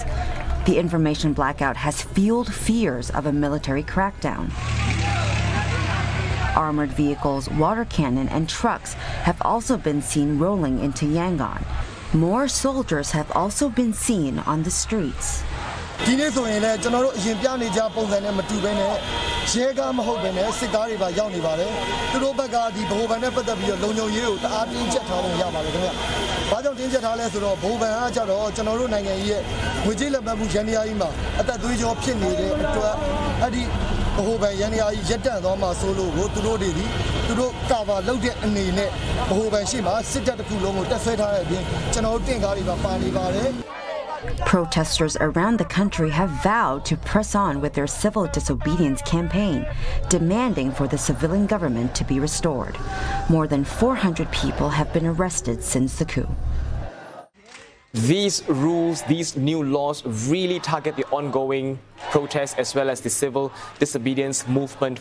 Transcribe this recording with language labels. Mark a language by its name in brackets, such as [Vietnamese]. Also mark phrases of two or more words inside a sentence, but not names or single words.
[English] The information blackout has fueled fears of a military crackdown. Armored vehicles, water cannon, and trucks have also been seen rolling into Yangon. More soldiers have also been seen on the streets. [Burmese] ဒီနေ့ဆိုရင်လည်းကျွန်တော်တို့အရင်ပြနေကြပုံစံနဲ့မတူဘဲနဲ့ရဲကားမဟုတ်ဘဲနဲ့စစ်ကားတွေပါရောက်နေပါတယ်။သူတို့ဘက်ကဒီဗဟိုဘဏ်နဲ့ပတ်သက်ပြီးတော့လုံခြုံရေးကိုတအားတင်းကျပ်ထားပုံရပါတယ်ခင်ဗျ။ဘာကြောင့်တင်းကျပ်ထားလဲဆိုတော့ဗဟိုဘဏ်ကကြတော့ကျွန်တော်တို့နိုင်ငံကြီးရဲ့ငွေကြေးလက်မှတ်မှုရန်တရားကြီးမှာအသက်သွေးကြောဖြစ်နေတဲ့အတွက်အဲ့ဒီဗဟိုဘဏ်ရန်တရားကြီးရပ်တန့်သွားမှာဆိုလို့ကိုသူတို့တွေဒီသူတို့ကာဗာလုပ်တဲ့အနေနဲ့ဗဟိုဘဏ်ရှိမှာစစ်တပ်တစ်ခုလုံးကိုတက်ဆွဲထားတဲ့အပြင်ကျွန်တော်တို့တင့်ကားတွေပါပါနေပါတယ်။ [English] Protesters around the country have vowed to press on with their civil disobedience campaign, demanding for the civilian government to be restored. More than 400 people have been arrested since the coup. These rules, these new laws really target the ongoing protests as well as the civil disobedience movement.